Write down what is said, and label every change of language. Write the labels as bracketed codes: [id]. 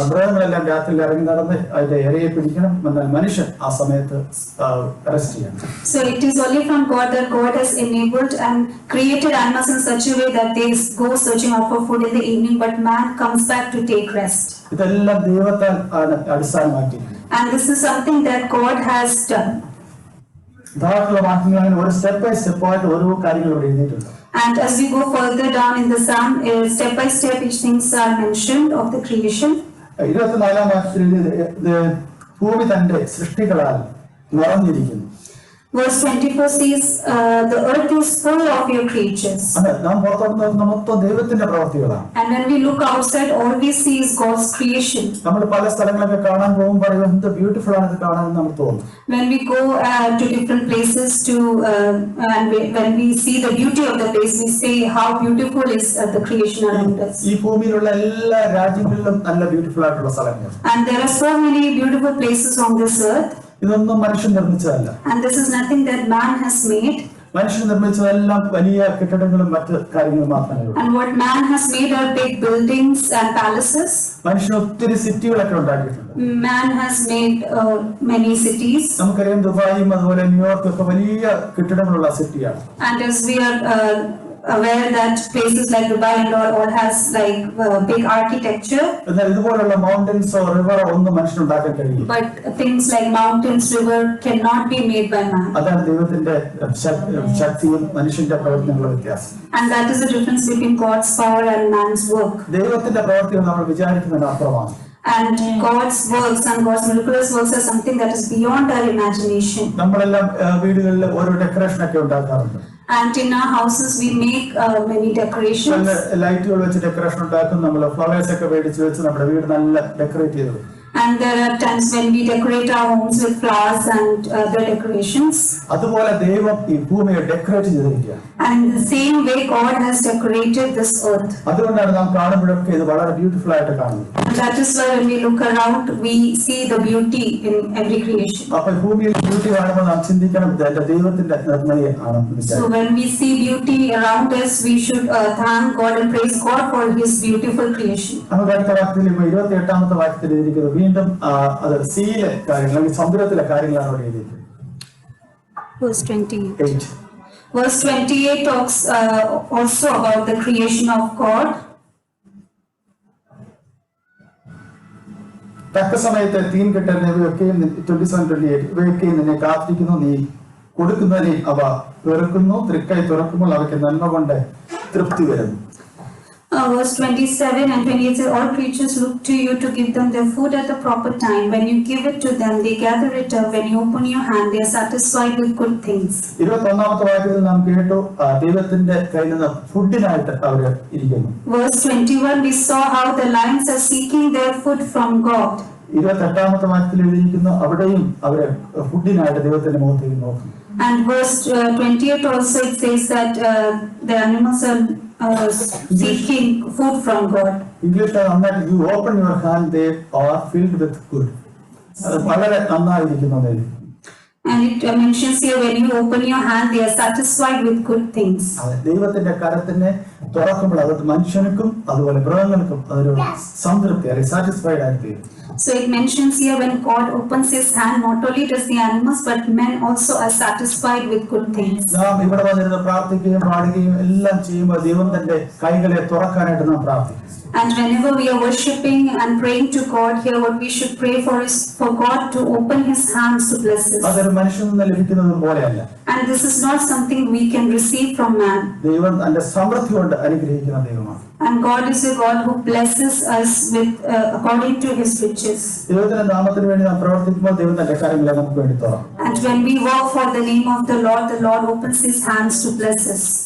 [ml] മൃഗങ്ങളെല്ലാം രാത്രിയിൽ ഇറങ്ങി നടന്ന് അതിന്റെ ഇരയെ പിടിക്കണം, എന്നാൽ മനുഷ്യൻ ആ സമയത്ത് റെസ്റ്റ് ചെയ്യണം. [en] So it is only from God that God has enabled and created animals in such a way that they go searching out for food in the evening, but man comes back to take rest. [ml] ഇതെല്ലാം ദൈവത്താൽ അടിസ്ഥാനമാക്കിയിരിക്കുന്നു. [en] And this is something that God has done. [ml] ധാരാളം വാക്യങ്ങൾ ഒരു step by step ആയിട്ട് ഓരോ കാര്യങ്ങൾ ഇവിടെ എഴുതിയിട്ടുണ്ട്. [en] And as we go further down in the psalm, step by step each things are mentioned of the creation. [ml] 24ാം വാക്യത്തിൽ ഭൂമി തന്റെ സൃഷ്ടികളാൽ നിറഞ്ഞിരിക്കുന്നു. [en] Verse 24 says, the earth is full of your creatures. [ml] നാം പുറത്തോട്ട് മൊത്തം ദൈവത്തിന്റെ പ്രവൃത്തികളാണ്. [en] And when we look outside, all we see is God's creation. [ml] നമ്മൾ പല സ്ഥലങ്ങളൊക്കെ കാണാൻ പോകുമ്പോൾ പറയും എന്ത് ബ്യൂട്ടിഫുൾ ആണ് ഇത് കാണാൻ നമുക്ക് തോന്നും. [en] When we go to different places and when we see the beauty of the place, we say how beautiful is the creation around us. [ml] ഈ ഭൂമിയിലുള്ള എല്ലാ രാജ്യങ്ങളിലും നല്ല ബ്യൂട്ടിഫുൾ ആയിട്ടുള്ള സ്ഥലങ്ങൾ. [en] And there are so many beautiful places on this earth. [ml] ഇതൊന്നും മനുഷ്യൻ നിർമ്മിച്ചതല്ല. [en] And this is nothing that man has made. [ml] മനുഷ്യൻ നിർമ്മിച്ചതെല്ലാം വലിയ കെട്ടിടങ്ങളും മറ്റ് കാര്യങ്ങളും മാത്രമേ ഉള്ളൂ. [en] And what man has made are big buildings and palaces. [ml] മനുഷ്യൻ ഒത്തിരി സിറ്റികളൊക്കെ ഉണ്ടാക്കിയിട്ടുണ്ട്. [en] Man has made many cities. [ml] നമുക്കറിയാം ദുബായും അതുപോലെ ന്യൂയോർക്കും ഒക്കെ വലിയ കെട്ടിടങ്ങളുള്ള സിറ്റിയാണ്. [en] And as we are aware that places like Dubai and all has like big architecture. [ml] എന്നാൽ ഇതുപോലുള്ള മൗണ്ടൻസോ റിവറോ ഒന്നും മനുഷ്യൻ ഉണ്ടാക്കാൻ കഴിയില്ല. [en] But things like mountains, river cannot be made by man. [ml] അതാണ് ദൈവത്തിന്റെ ശക്തിയും മനുഷ്യന്റെ പ്രവർത്തനങ്ങളുടെ വ്യത്യാസം. [en] And that is the difference between God's power and man's work. [ml] ദൈവത്തിന്റെ പ്രവർത്തികൾ നമ്മൾ വിചാരിക്കുന്നതിന് അപ്പുറമാണ്. [en] And God's works and God's miraculous works are something that is beyond our imagination. [ml] നമ്മളെല്ലാം വീടുകളിൽ ഓരോ ഡെക്കറേഷൻ ഒക്കെ ഉണ്ടാക്കാറുണ്ട്. [en] And in our houses we make many decorations. [ml] ലൈറ്റുകൾ വെച്ച് ഡെക്കറേഷൻ ഉണ്ടാക്കും. നമ്മൾ ഫ്ലവേഴ്സ് ഒക്കെ മേടിച്ച് വെച്ച് നമ്മുടെ വീട് നല്ല ഡെക്കറേറ്റ് ചെയ്തു. [en] And there are times when we decorate our homes with flowers and other decorations. [ml] അതുപോലെ ദൈവം ഈ ഭൂമിയെ ഡെക്കറേറ്റ് ചെയ്തിരിക്കുകയാണ്. [en] And in the same way God has decorated this earth. [ml] അതുകൊണ്ടാണ് നാം കാണുമ്പോഴൊക്കെ ഇത് വളരെ ബ്യൂട്ടിഫുൾ ആയിട്ട് കാണുന്നത്. [en] And that is why when we look around we see the beauty in every creation. [ml] അപ്പോൾ ഭൂമിയിൽ ബ്യൂട്ടി കാണുമ്പോൾ നാം ചിന്തിക്കണം ഇത് ദൈവത്തിന്റെ നിർമ്മിതിയാണ്. [en] So when we see beauty around us we should thank God and praise God for his beautiful creation. [ml] നമുക്ക് അടുത്ത വാക്യത്തിൽ 28ാമത്തെ വാക്യത്തിൽ എഴുതിയിരിക്കുന്നത് വീണ്ടും അത് സീയിലെ കാര്യങ്ങൾ അല്ലെങ്കിൽ സമുദ്രത്തിലെ കാര്യങ്ങളാണ് അവിടെ എഴുതിയിരിക്കുന്നത്. [en] Verse 28. Verse 28 talks also about the creation of God. [ml] തക്ക സമയത്ത് തീൻ കെട്ടുന്നവയൊക്കെയും 27-28 ഇവയൊക്കെയും നിന്നെ കാത്തിരിക്കുന്നു. നീ കൊടുക്കുന്നതിനെ അവ വെറുക്കുന്നു. തൃക്കൈ തുറക്കുമ്പോൾ അവയ്ക്ക് നന്മ കൊണ്ട് തൃപ്തി വരുന്നു. [en] Verse 27 and 28 says, all creatures look to you to give them their food at the proper time. When you give it to them, they gather it up. When you open your hand, they are satisfied with good things. [ml] 21ാമത്തെ വാക്യത്തിൽ നാം കേട്ടു ദൈവത്തിന്റെ കയ്യിൽ നിന്ന് ഫുഡിനായിട്ട് അവർ ഇരിക്കുന്നു. [en] Verse 21 we saw how the lions are seeking their food from God. [ml] 28ാമത്തെ വാക്യത്തിൽ എഴുതിയിരിക്കുന്നു അവിടെയും അവര് ഫുഡിനായിട്ട് ദൈവത്തിന്റെ മുഖത്തേക്ക് നോക്കുന്നു. [en] And verse 28 also it says that the animals are seeking food from God. [ml] ഇംഗ്ലീഷിൽ നന്നായിട്ട് [en] you open your hand they are filled with good. [ml] അത് വളരെ നന്നായിരിക്കുന്നത്. [en] And it mentions here when you open your hand they are satisfied with good things. [ml] ദൈവത്തിന്റെ കരത്തിനെ തുറക്കുമ്പോൾ അത് മനുഷ്യനും അതുപോലെ മൃഗങ്ങൾക്കും അതൊരു സംതൃപ്തി അല്ലെങ്കിൽ സാറ്റിസ്ഫൈഡ് ആയി തീരും. [en] So it mentions here when God opens his hand, not only does the animals but men also are satisfied with good things. [ml] നാം ഇവിടെ വന്നിരുന്ന് പ്രാർത്ഥിക്കുകയും പാടുകയും എല്ലാം ചെയ്യുമ്പോൾ ദൈവം തന്റെ കൈകളെ തുറക്കാനായിട്ട് നാം പ്രാർത്ഥിക്കും. [en] And whenever we are worshipping and praying to God here, what we should pray for is for God to open his hands to bless us. [ml] അതൊരു മനുഷ്യനിൽ നിന്ന് ലഭിക്കുന്നത് പോലെയല്ല. [en] And this is not something we can receive from man. [ml] ദൈവം തന്റെ സമൃദ്ധി കൊണ്ട് അനുഗ്രഹിക്കുന്ന ദൈവമാണ്. [en] And God is a God who blesses us with according to his riches. [ml] ദൈവത്തിന്റെ നാമത്തിന് വേണ്ടി നാം പ്രവർത്തിക്കുമ്പോൾ ദൈവം തന്റെ കാര്യങ്ങളെ നമുക്ക് വേണ്ടി തുറക്കും. [en] And when we work for the name of the Lord opens his hands to bless us.